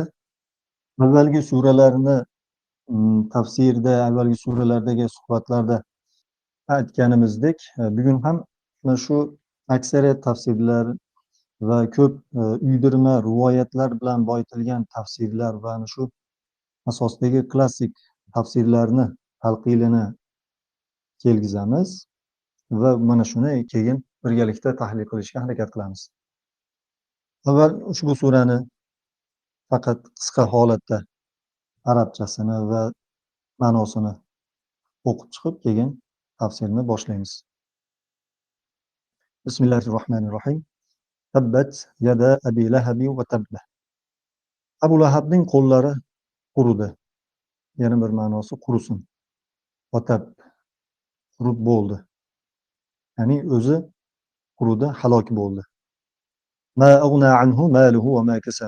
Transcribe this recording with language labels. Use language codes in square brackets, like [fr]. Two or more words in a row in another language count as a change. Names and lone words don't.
[uz] Avvalgi suralarni tafsirda, avvalgi suralardagi suhbatlarda aytganimizdek, bugun ham mana shu aksariyat tafsirlar va ko'p uydirma rivoyatlar bilan boyitilgan tafsirlar va ana shu asosdagi klassik tafsirlarni talqinini kelgizamiz va mana shuni keyin birgalikda tahlil qilishga harakat qilamiz. Avval ushbu surani faqat qisqa holatda arabchasini va ma'nosini o'qib chiqib, keyin tafsirni boshlaymiz. [ar] بسم الله الرحمن الرحيم. تبت يدا أبي لهب وتب. [uz] Abu Lahabning qo'llari quridi. Yana bir ma'nosi qurusin. Va tab, qurib bo'ldi. Ya'ni o'zi quridi, halok bo'ldi. [ar] ما أغنى عنه ماله وما كسب.